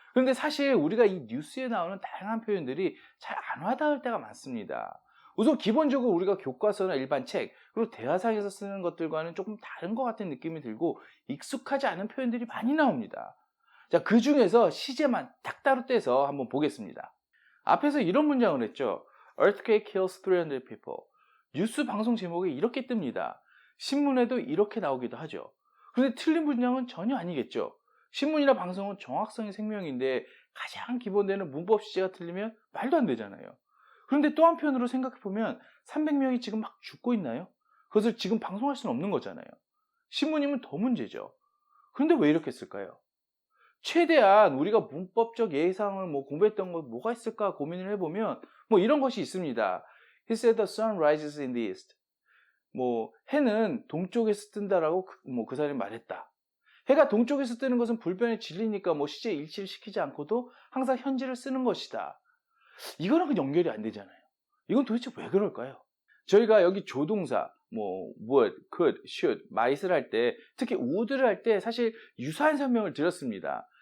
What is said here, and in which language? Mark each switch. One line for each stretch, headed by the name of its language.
Korean: 그런데 사실 우리가 이 뉴스에 나오는 다양한 표현들이 잘 안 와닿을 때가 많습니다. 우선 기본적으로 우리가 교과서나 일반 책, 그리고 대화상에서 쓰는 것들과는 조금 다른 것 같은 느낌이 들고 익숙하지 않은 표현들이 많이 나옵니다. 자, 그 중에서 시제만 딱 따로 떼서 한번 보겠습니다. 앞에서 이런 문장을 했죠.
English: Earthquake kills 300 people.
Korean: 뉴스 방송 제목에 이렇게 뜹니다. 신문에도 이렇게 나오기도 하죠. 그런데 틀린 문장은 전혀 아니겠죠. 신문이나 방송은 정확성이 생명인데 가장 기본되는 문법 시제가 틀리면 말도 안 되잖아요. 그런데 또 한편으로 생각해보면 300명이 지금 막 죽고 있나요? 그것을 지금 방송할 수는 없는 거잖아요. 신문이면 더 문제죠. 그런데 왜 이렇게 했을까요? 최대한 우리가 문법적 예상을 공부했던 거 뭐가 있을까 고민을 해보면 이런 것이 있습니다.
English: He said the sun rises in the east.
Korean: 해는 동쪽에서 뜬다라고 그 사람이 말했다. 해가 동쪽에서 뜨는 것은 불변의 진리니까 시제 일치를 시키지 않고도 항상 현재를 쓰는 것이다. 이거랑은 연결이 안 되잖아요. 이건 도대체 왜 그럴까요? 저희가 여기 조동사, would, could, should, might을 할 때, 특히 would를 할 때 사실 유사한 설명을 드렸습니다.